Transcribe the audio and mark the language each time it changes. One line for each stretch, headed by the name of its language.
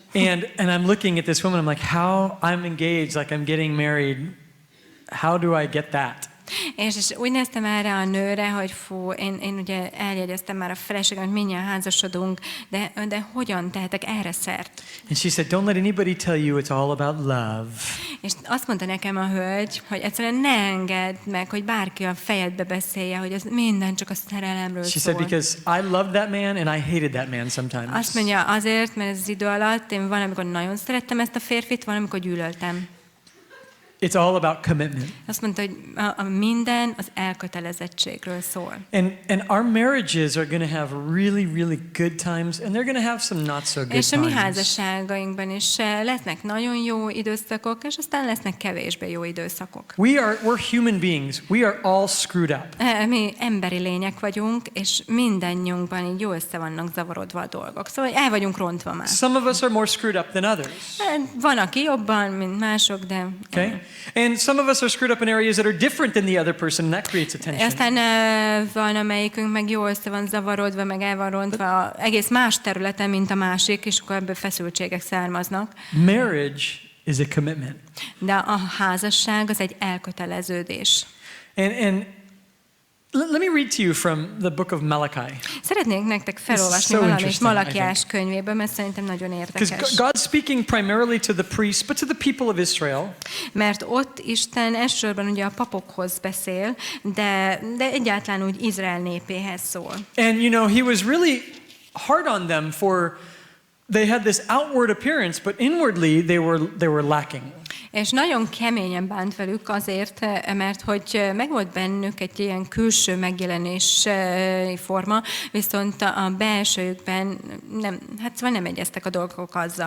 English: And I'm looking at this woman, I'm like, how I'm engaged, like I'm getting married. How do I get that?
Hungarian: És úgy néztem erre a nőre, hogy fú, én ugye eljegyeztem már a feleségem, hogy mindjárt házasodunk, de hogyan tehetek erre szert?
English: And she said, don't let anybody tell you it's all about love.
Hungarian: És azt mondta nekem a hölgy, hogy egyszerűen ne engedd meg, hogy bárki a fejedbe beszélje, hogy ez minden csak a szerelemről
English: She
Hungarian: szól.
English: said, because I loved that man and I hated that man sometimes.
Hungarian: Azt mondja, azért, mert ez az idő alatt én valamikor nagyon szerettem ezt a férfit, valamikor gyűlöltem.
English: It's all about commitment.
Hungarian: Azt mondta, hogy a minden az elkötelezettségről szól.
English: And our marriages are going to have really, really good times, and they're going to have some not so good
Hungarian: És a mi
English: times.
Hungarian: házasságainkban is lesznek nagyon jó időszakok, és aztán lesznek kevésbé jó időszakok.
English: We're human beings. We are all screwed up.
Hungarian: Mi emberi lények vagyunk, és mindannyiunkban így jó össze vannak zavarodva a dolgok. Szóval el vagyunk rontva már.
English: Some of us are more screwed up than others.
Hungarian: Van, aki jobban, mint mások, de...
English: Okay? And some of us are screwed up in areas that are different than the other person, and that creates a tension.
Hungarian: Aztán van amelyikünk meg jól össze van zavarodva, meg el van rontva egész más területen, mint a másik, és akkor ebből feszültségek származnak.
English: Marriage is a commitment.
Hungarian: De a házasság az egy elköteleződés.
English: And let me read to you from the book of Malachi.
Hungarian: Szeretnék nektek felolvasni
English: so
Hungarian: valamit
English: interesting,
Hungarian: Malakiás könyvéből, mert szerintem nagyon érdekes.
English: Because God's speaking primarily to the priests, but to the people of Israel.
Hungarian: Mert ott Isten elsősorban ugye a papokhoz beszél, de egyáltalán úgy Izrael népéhez szól.
English: And you know, he was really hard on them for they had this outward appearance, but inwardly they were lacking.
Hungarian: És nagyon keményen bánt velük azért, mert hogy megvolt bennük egy ilyen külső megjelenés forma, viszont a belsőjükben nem, hát szóval nem egyeztek a dolgok azzal.